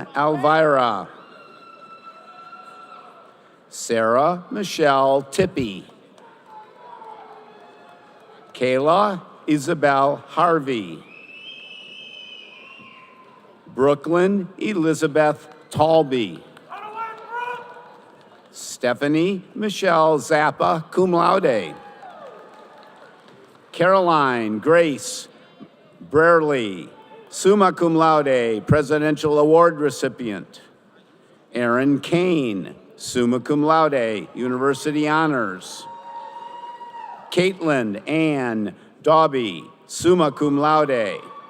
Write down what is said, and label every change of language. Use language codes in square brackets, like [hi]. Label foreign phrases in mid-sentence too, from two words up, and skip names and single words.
[en] Elvira. Sarah Michelle Tippy. Kayla Isabel Harvey. Brooklyn Elizabeth Talby. Stephanie Michelle Zappa, cum laude. Caroline Grace Brerley, summa cum laude, Presidential Award recipient. Aaron Kane, summa cum laude, University Honors. Caitlin Ann Dobby, summa cum laude.